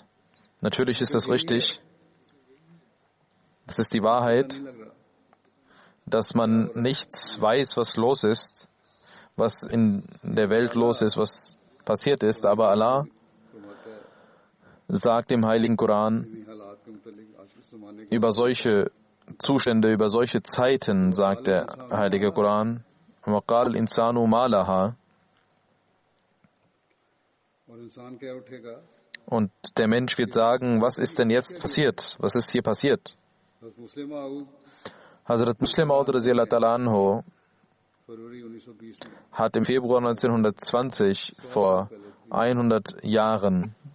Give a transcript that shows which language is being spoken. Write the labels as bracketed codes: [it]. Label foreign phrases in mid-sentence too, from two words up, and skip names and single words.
[de] Natürlich ist das richtig. Das ist die Wahrheit, dass man nichts weiß, was los ist, was in der Welt los ist, was passiert ist. Aber Allah sagt im Heiligen Koran über solche Zustände, über solche Zeiten, sagt der Heilige Koran, [ar] وَقَالَ الْإِنسَانُ مَا لَهَا. [de] Und der Mensch wird sagen, was ist denn jetzt passiert? Was ist hier passiert? Hazrat Muslim Maud [ar] رضي الله تعالى عنه [de] hat im Februar 1920, vor 100 Jahren,